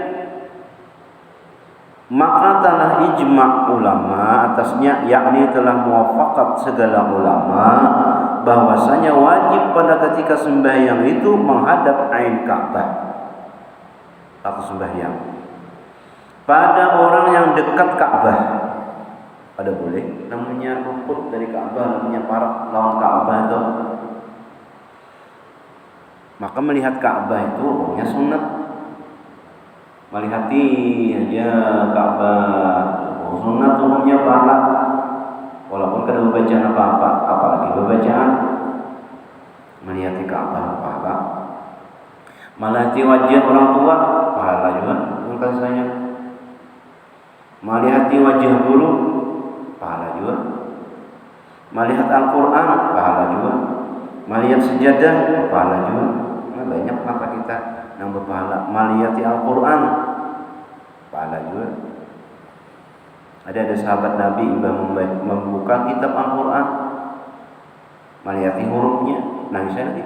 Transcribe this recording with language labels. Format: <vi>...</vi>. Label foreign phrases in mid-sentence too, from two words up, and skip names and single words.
<id>Maka telah ijma' ulama atasnya, yakni telah muafakat segala ulama bahwasanya wajib pada ketika sembahyang itu menghadap ain Ka'bah atau sembahyang. Pada orang yang dekat Ka'bah ada boleh, namanya luput dari Ka'bah,</id> <bjn>namanya parak lawan Ka'bah itu.</bjn> <id>Maka melihat Ka'bah itu hukumnya sunat. Melihati aja Ka'bah sunat hukumnya pahala. Walaupun kada bacaan apa-apa, apalagi bacaan melihati Ka'bah pahala. Melihati wajah orang tua pahala juga rasanya. Melihati wajah guru pahala juga. Melihat Al-Quran pahala juga. Melihat sejadah pahala juga. Nah, banyak mata kita yang berpahala. Melihat Al-Quran pahala juga. Ada sahabat Nabi yang membuka kitab Al-Quran, melihat hurufnya, nangis lagi.</id>